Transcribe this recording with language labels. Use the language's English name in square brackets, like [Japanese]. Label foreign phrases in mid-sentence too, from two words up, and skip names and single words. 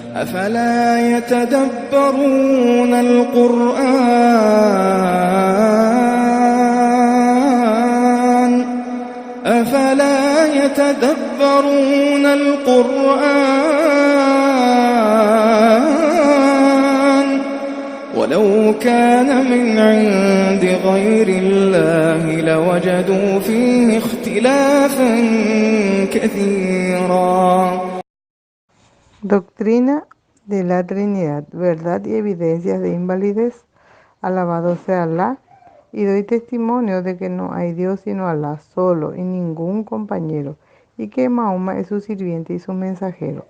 [Arabic] أفلا يتدبرون القرآن ولو كان من عند غير الله لوجدوا فيه اختلافا كثيرا. [Spanish] Doctrina de la Trinidad, verdad y evidencias de invalidez. Alabado sea Alá, y doy testimonio de que no hay Dios sino Alá solo y ningún compañero, y que Mahoma es su sirviente y su mensajero.